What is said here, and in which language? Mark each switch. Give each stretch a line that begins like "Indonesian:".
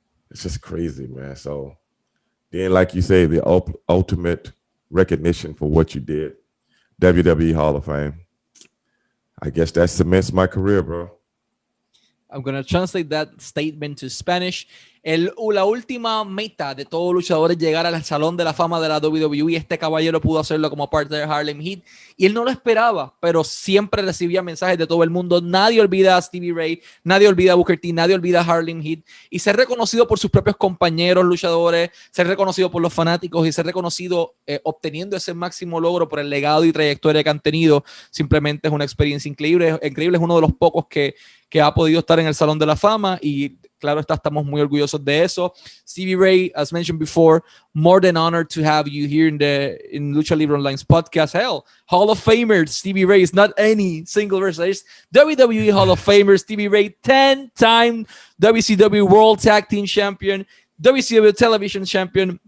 English: It's just crazy, man. So then, like you say, the ultimate recognition for what you did, WWE Hall of Fame. I guess that cements my career, bro. I'm going to translate that statement to Spanish.
Spanish: La última meta de todo luchador es llegar al Salón de la Fama de la WWE. Este caballero pudo hacerlo como parte de Harlem Heat y él no lo esperaba, pero siempre recibía mensajes de todo el mundo. Nadie olvida a Stevie Ray, nadie olvida a Booker T, nadie olvida a Harlem Heat, y ser reconocido por sus propios compañeros luchadores, ser reconocido por los fanáticos y ser reconocido obteniendo ese máximo logro por el legado y trayectoria que han tenido, simplemente es una experiencia increíble. Es uno de los pocos que ha podido estar en el Salón de la Fama y claro está, estamos muy orgullosos de eso.
English: Stevie Ray, as mentioned before, more than honored to have you here in Lucha Libre Online's podcast. Hell, Hall of Famer Stevie Ray is not any single person. It's WWE Hall of Famer Stevie Ray, 10-time WCW World Tag Team Champion, WCW Television Champion.